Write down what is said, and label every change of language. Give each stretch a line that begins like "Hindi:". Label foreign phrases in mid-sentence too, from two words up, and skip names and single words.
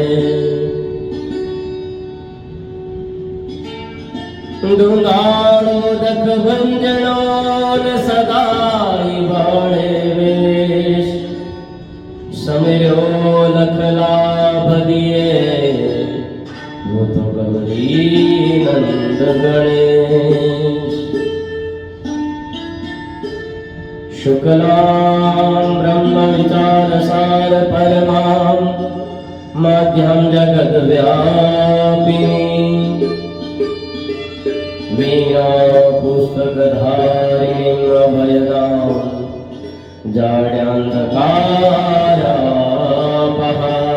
Gujarati: દુંદાળોદક ભંજનો સદાય ભાળે વેશ સમિર્યો લખ લાભ દિયે વો તો ગૌરી નંદ ગણેશ.
Sanskrit: शुक्लां ब्रह्म विचार सार परमां माध्यम जगद व्यापिनी वीणा पुस्तक धारिणीं अभयदां जाड्यान्धकारापहा.